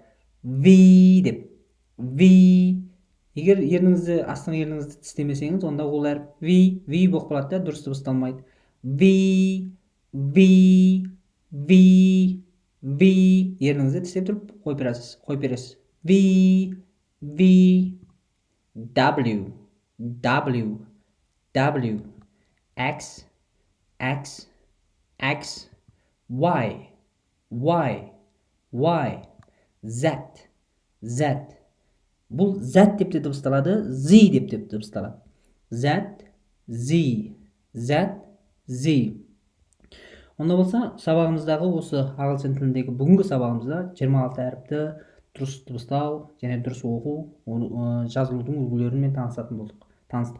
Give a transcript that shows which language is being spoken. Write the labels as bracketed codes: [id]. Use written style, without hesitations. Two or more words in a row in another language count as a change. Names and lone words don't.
[kk] V деп. Егер астыңғы ерніңізді тістемесеңіз, онда ол әріп V болып қалады да дұрыс дыбысталмайды. V. V ерніңізді тістеп тұрып қойып бересіз. [en] V, V, W, W, W, X, X, X, Y, Y, Y, Z, Z. [kk] Бұл Z деп те дыбысталады, Z деп те дыбысталады. [en] Z, Z, Z, Z. [kk] Онда болса, сабағымыздағы осы ағылшын тіліндегі бүгінгі сабағымызда 26 әріпті дұрыс дыбыстау және дұрыс оқу, жазылудың үлгілерімен таныстық.